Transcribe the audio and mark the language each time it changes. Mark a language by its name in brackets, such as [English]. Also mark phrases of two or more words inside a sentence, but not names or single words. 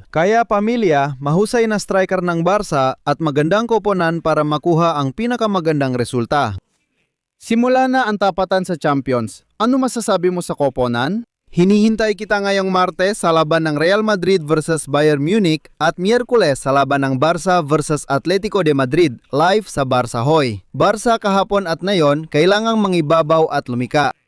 [Filipino] Kaya pamilya, mahusay na striker ng Barca at magandang koponan para makuha ang pinakamagandang resulta. Simula na ang tapatan sa Champions. Ano masasabi mo sa koponan? Hinihintay kita ngayong Martes sa laban ng Real Madrid versus Bayern Munich at Miyerkules sa laban ng Barca versus Atletico de Madrid live sa Barca Hoy. Barca kahapon at ngayon, kailangang mangibabaw at lumika.